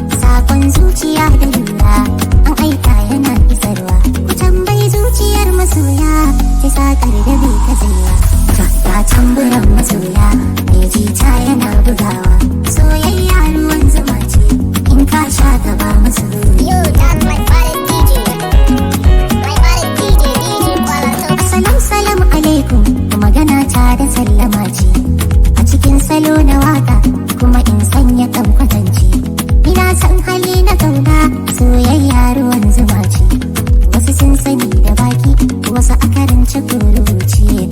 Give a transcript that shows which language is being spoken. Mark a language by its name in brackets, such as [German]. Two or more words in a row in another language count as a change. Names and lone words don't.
[Hausa] Sakon zuciya da lura, an aika yana isarwa. Ku tambayi zuciyar masoya, ta sakar da bai katsewa. Ga, ga tamburan masoya, mai jita yana bugawa. Soyayya ruwan zuma ce, in ka sha ta ba masoyi. [English] Yo, that's my body D J. My body D J, D J Kuala Town. [Arabic] Assalam, salam alaikum, [Hausa] magana ta da sallama ce. A cikin salo na waka, kuma in sanya kan kwatance. Ina son hali na kauna, soyayya ruwan zuma ce. Wasu sun sani da baki, wasu a karance ko rubuce.